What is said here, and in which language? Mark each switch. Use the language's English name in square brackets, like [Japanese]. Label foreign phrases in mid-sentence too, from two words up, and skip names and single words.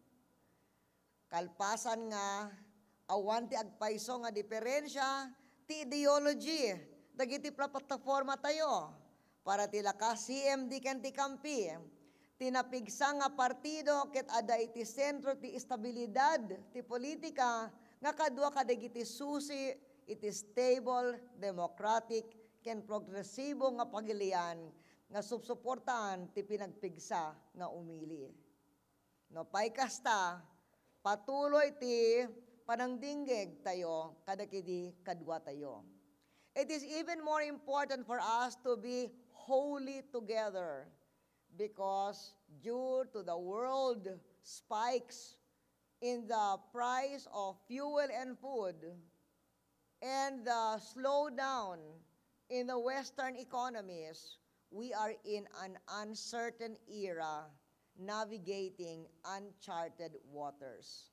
[Iloko] Kalpasan nga awan ti agpayso nga diferensya ti ideology dagiti plataforma tayo para ti Lakas CMD ken ti Campi tinapigsa nga partido ket ada iti sentro ti estabilidad ti politika nga kadua kadagiti susi iti [English] stable, democratic [Iloko] ken progresibo nga pagilian nga subsuportahan ti pinagpigsa nga umili. No paykasta patuloy ti panangdinggeg tayo kadakidi kadwa tayo. [English] It is even more important for us to be wholly together because due to the world spikes in the price of fuel and food and the slowdown in the Western economies, we are in an uncertain era navigating uncharted waters.